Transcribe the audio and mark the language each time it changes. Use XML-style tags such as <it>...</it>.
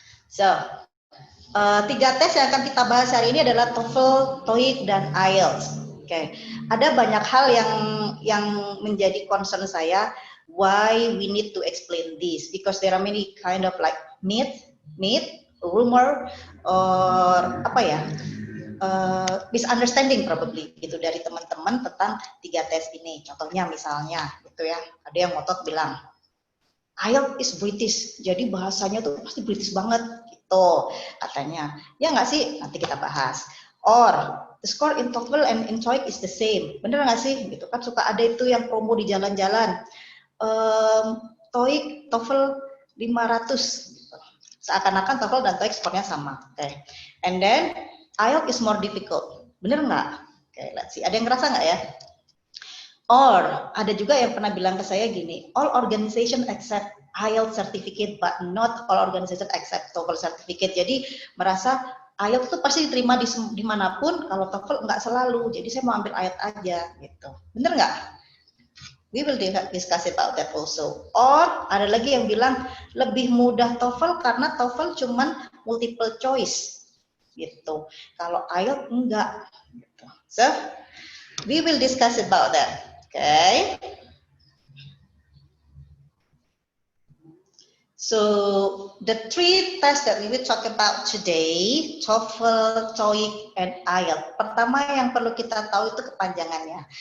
<id>So, 3 tes yang akan kita bahas hari ini adalah TOEFL, TOEIC, dan IELTS. Oke, ada banyak hal yang menjadi concern saya.</id> <en>Why we need to explain this? Because there are many kind of like myth, rumor, or apa ya, misunderstanding probably</en> <id>gitu dari teman-teman tentang 3 tes ini. Contohnya misalnya, gitu ya, ada yang ngotot bilang</id> <en>IELTS is British,</en> <id>jadi bahasanya tuh pasti British banget gitu katanya. Ya nggak sih? Nanti kita bahas.</id> <en>Or the score in TOEFL and in TOEIC is the same.</en> <id>Bener nggak sih? Gitu kan suka ada itu yang promo di jalan-jalan. TOEIC, TOEFL 500. Gitu. Seakan-akan TOEFL dan TOEIC skornya sama. Oke. Okay.</id> <en>And then IELTS is more difficult.</en> <id>Bener nggak? Oke,</id> <en>okay, let's see.</en> <id>Ada yang ngerasa nggak ya?</id> <en>Or</en> <id>ada juga yang pernah bilang ke saya gini,</id> <en>all organization accept IELTS certificate, but not all organization accept TOEFL certificate.</en> <id>Jadi merasa IELTS itu pasti diterima dimanapun, kalau TOEFL nggak selalu. Jadi saya mau ambil IELTS aja, gitu. Bener nggak?</id> <en>We will discuss about that also.</en> <id>Or ada lagi yang bilang lebih mudah TOEFL karena TOEFL cuman multiple choice, gitu. Kalau IELTS enggak. Gitu.</id> <en>So we will discuss about that. Okay. So the 3 tests that we will talk about today, TOEFL, TOEIC, and IELTS.</en> <id>Pertama yang perlu kita tahu itu kepanjangannya.</id>